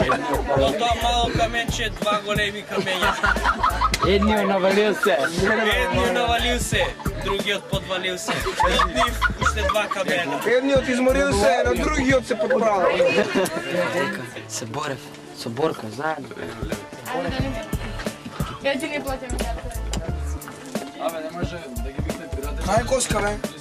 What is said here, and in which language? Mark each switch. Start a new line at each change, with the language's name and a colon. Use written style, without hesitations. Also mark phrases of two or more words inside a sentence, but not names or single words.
Macedonian: До тоа мало каменче 2 големи камења. Едниот навалил се. Другиот подвалил се. Од нив уште 2 камена. Едниот изморил се, на другиот се подправил. Се борев, со борка, заедно.
Serbian: Ja ti ne platim.
Macedonian: Абе, не може да ги викне пирати. Ај коска, бе.